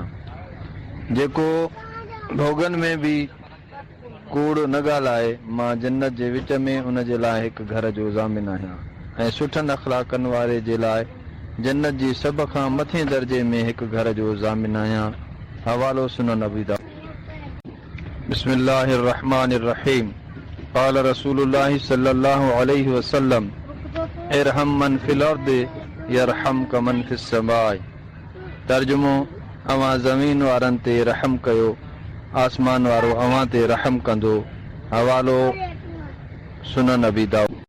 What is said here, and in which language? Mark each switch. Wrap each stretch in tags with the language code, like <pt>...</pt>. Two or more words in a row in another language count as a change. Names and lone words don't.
<sd>जेको भोगन में बि कूड़ न ॻाल्हाए, मां जन्नत जे विच में उन जे लाइ हिकु घर जो ज़ामिन आहियां ऐं सुठनि अख़लाक़नि वारे जे लाइ जन्नत जी सभ खां मथे दर्जे में हिकु घर जो ज़ामिन आहियां। हवालो सुनन अबी दाऊद।</sd> <ar>بسم الله الرحمن الرحيم۔ قال رسول الله صلى الله عليه وسلم ارحم من في الأرض يرحمك من في السماء.</ar> <sd>तर्जुमो, अवां ज़मीन वारनि ते रहम कयो, आसमान वारो अवां ते रहम कंदो। हवालो सुनन अबी दाऊद।</sd>